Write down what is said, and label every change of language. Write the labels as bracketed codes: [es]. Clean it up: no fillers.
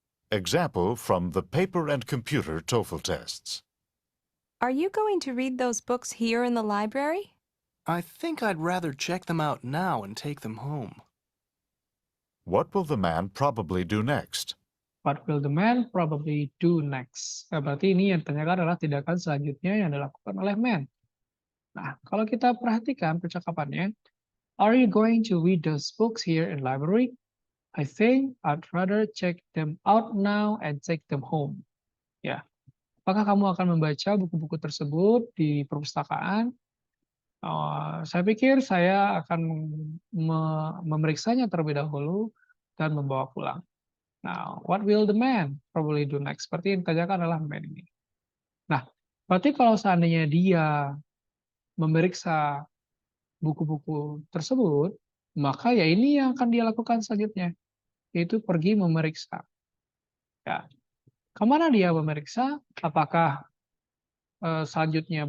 [en] Example from the paper and computer TOEFL tests. Are you going to read those books here in the library? I think I'd rather check them out now and take them home. What will the man probably do next? What will the man probably do next? [id] Nah, berarti ini yang ditanyakan adalah tindakan selanjutnya yang dilakukan oleh man. Nah, kalau kita perhatikan percakapannya, [en] are you going to read those books here in library? I think I'd rather check them out now and take them home. [id] Ya, apakah kamu akan membaca buku-buku tersebut di perpustakaan? Saya pikir saya akan memeriksanya terlebih dahulu dan membawa pulang. [en] Nah, what will the man probably do next? [id] Seperti yang ditanyakan adalah man ini. Nah, berarti kalau seandainya dia memeriksa buku-buku tersebut, maka ya ini yang akan dia lakukan selanjutnya, yaitu pergi memeriksa. Ya. Kemana dia memeriksa? Apakah selanjutnya?